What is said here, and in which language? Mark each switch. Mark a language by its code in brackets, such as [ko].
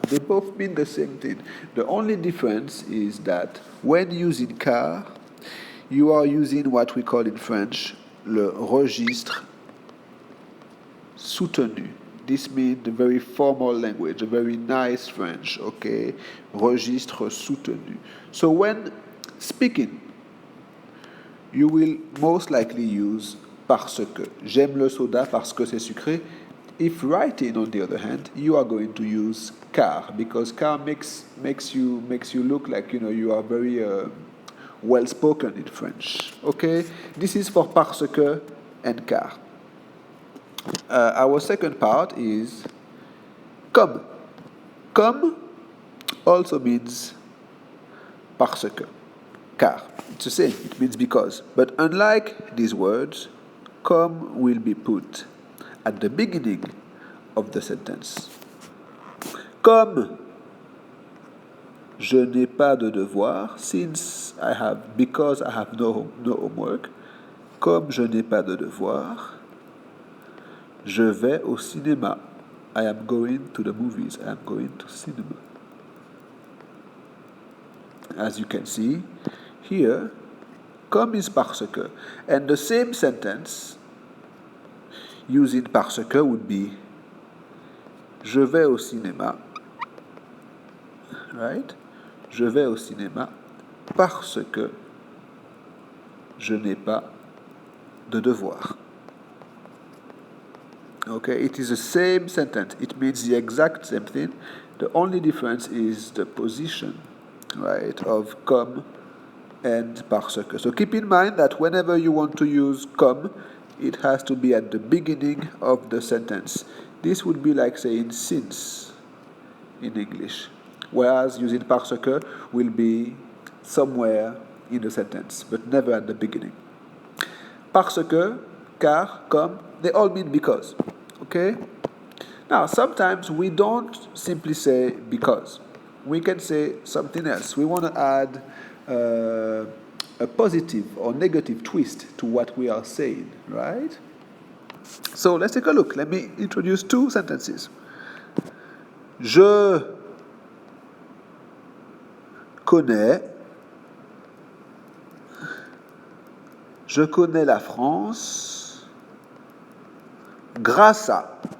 [en] They both mean the same thing. The only difference is that when using car, you are using what we call in French [fr] le registre soutenu. [en] This means the very formal language, a very nice French, okay? Registre soutenu. So when speaking, you will most likely use parce que. [fr] J'aime le soda parce que c'est sucré. [en] If writing, on the other hand, you are going to use car, because car makes you look like you are very well spoken in French. Okay, this is for parce que and car. Our second part is comme. Comme also means parce que, car. It's the same, it means because. But unlike these words, comme will be put at the beginning of the sentence. [fr] Comme je n'ai pas de devoir, [en] because I have no homework, [fr] comme je n'ai pas de devoir, je vais au cinéma. [en] I am going to the movies. I am going to cinema. As you can see, here, comme is parce que. And the same sentence using parce que would be [fr] je vais au cinéma. [en] Right? [fr] Je vais au cinéma parce que je n'ai pas de devoir. [en] Okay, it is the same sentence. It means the exact same thing. The only difference is the position, right, of comme and parce que. So keep in mind that whenever you want to use comme, it has to be at the beginning of the sentence. This would be like saying since in English, whereas using parce que will be somewhere in the sentence, but never at the beginning. Parce que, car, comme, they all mean because. Okay? Now, sometimes we don't simply say because. We can say something else. We want to add a positive or negative twist to what we are saying, right? So let's take a look. Let me introduce two sentences. [fr] Je connais la France grâce à.